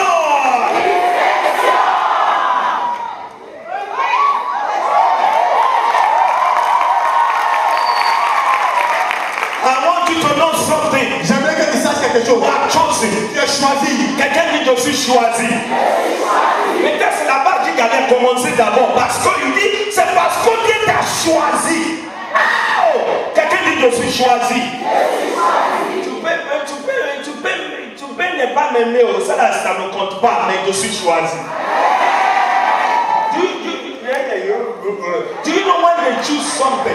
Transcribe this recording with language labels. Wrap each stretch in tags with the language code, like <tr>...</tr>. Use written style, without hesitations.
<en>I want you to know something.</en> <fr>J'aimerais que tu saches quelque chose.</fr> <en>You are chosen.</en> <fr>Tu es choisi. Quelqu'un dit je suis choisi. Peut-être c'est là-bas qu'il allait commencer d'abord. Parce qu'il dit, c'est parce que Dieu t'a choisi. Oh! Quelqu'un dit je suis choisi. Tu peux ne pas m'aimer, ça ne compte pas, mais je suis choisi.</fr> <en>Do you know when they choose something?</en>